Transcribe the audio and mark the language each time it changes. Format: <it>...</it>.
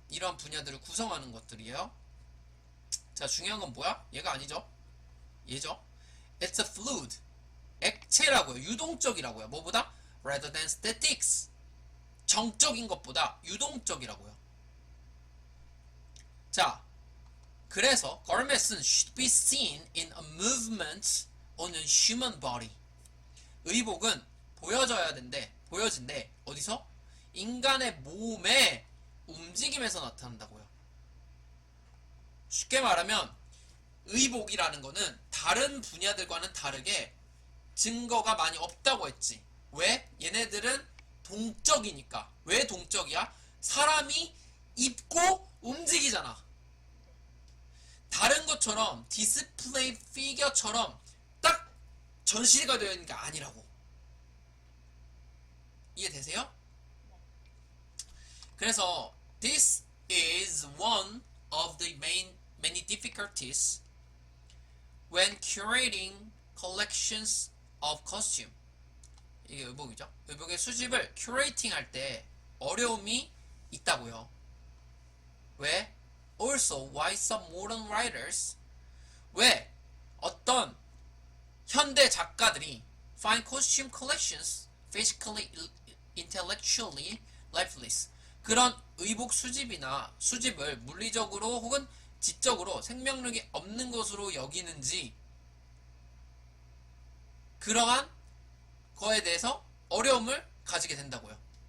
<ko>이러한 분야들을 구성하는 것들이에요. 자 중요한 건 뭐야? 얘가 아니죠. 얘죠.</ko> <en>It's a fluid.</en> <ko>액체라고요. 유동적이라고요. 뭐보다?</ko> <en>Rather than statics.</en> <ko>정적인 것보다 유동적이라고요. 자, 그래서</ko> <en>garments should be seen in a movement on a human body.</en> <ko>의복은 보여진대. 어디서? 인간의 몸의 움직임에서 나타난다고요. 쉽게 말하면 의복이라는 거는 다른 분야들과는 다르게 증거가 많이 없다고 했지. 왜? 얘네들은 동적이니까. 왜 동적이야? 사람이 입고 움직이잖아. 다른 것처럼 디스플레이 피겨처럼 딱 전시가 되어 있는 게 아니라고. 이해되세요? 그래서</ko> <en>this is one of the many difficulties when curating collections of costume.</en> <ko>이게 의복이죠. 의복의 수집을 큐레이팅 할 때 어려움이 있다고요. 왜?</ko> <en>Also, why some modern writers</en> <ko>왜 어떤 현대 작가들이</ko> <en>find costume collections physically, intellectually lifeless</en> <ko>그런 의복 수집을 물리적으로 혹은 지적으로 생명력이 없는 것으로 여기는지 그러한 거에 대해서 어려움을 가지게 된다고요.</ko>